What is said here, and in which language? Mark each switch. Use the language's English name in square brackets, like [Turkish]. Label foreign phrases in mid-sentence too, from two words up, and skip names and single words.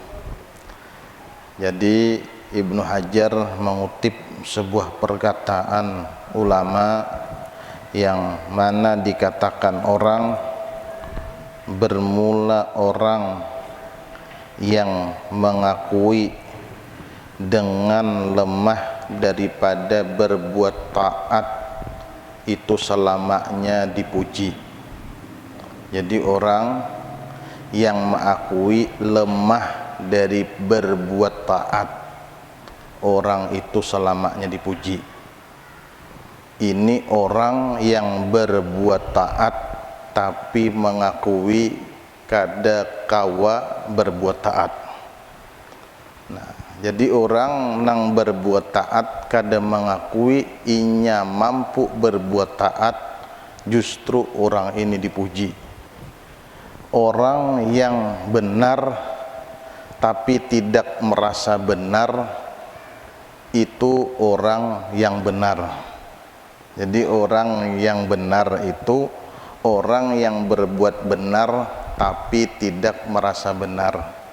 [Indonesian] Jadi Ibnu Hajar mengutip sebuah perkataan ulama yang mana dikatakan orang, bermula orang yang mengakui dengan lemah daripada berbuat taat itu selamanya dipuji. Jadi orang yang mengakui lemah dari berbuat taat, orang itu selamanya dipuji. Ini orang yang berbuat taat tapi mengakui kada kawa berbuat taat. [Banjar] Nah, jadi orang nang berbuat taat kada mengakui inya mampu berbuat taat, justru orang ini dipuji. [Indonesian] Orang yang benar tapi tidak merasa benar, itu orang yang benar. Jadi orang yang benar itu orang yang berbuat benar tapi tidak merasa benar.